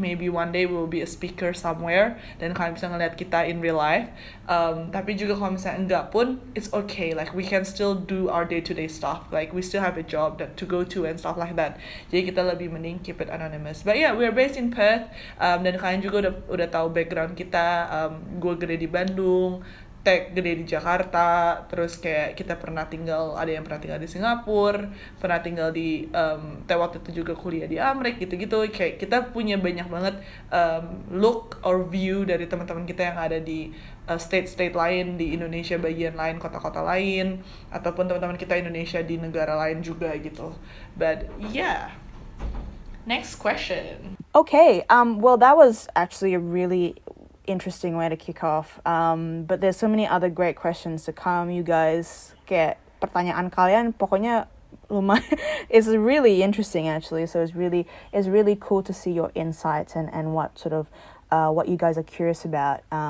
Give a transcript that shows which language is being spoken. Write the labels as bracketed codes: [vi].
[en] Maybe one day we'll be a speaker somewhere [id] dan kalian bisa ngeliat kita [en] in real life. [id] Tapi juga kalau misalnya enggak pun, [en] it's okay. Like we can still do our day-to-day stuff. Like we still have a job to go to and stuff like that. [id] Jadi kita lebih mending [en] keep it anonymous. But yeah, we're based in Perth. [id] Dan kalian juga udah tahu background kita. Gue gede di Bandung, Teh gede di Jakarta, terus kayak kita ada yang pernah tinggal di Singapura, pernah tinggal di Teh waktu itu juga kuliah di Amerika gitu-gitu. Kayak kita punya banyak banget [en] look or view [id] dari teman-teman kita yang ada di state lain di Indonesia, bagian lain, kota-kota lain, ataupun teman-teman kita Indonesia di negara lain juga gitu. [en] But yeah, next question. Okay, well, that was actually a really interesting way to kick off. But there's so many other great questions to come, you guys. [id] Kayak pertanyaan kalian pokoknya lumayan. [en] It's really interesting actually. So it's really cool to see your insights and what sort of what you guys are curious about.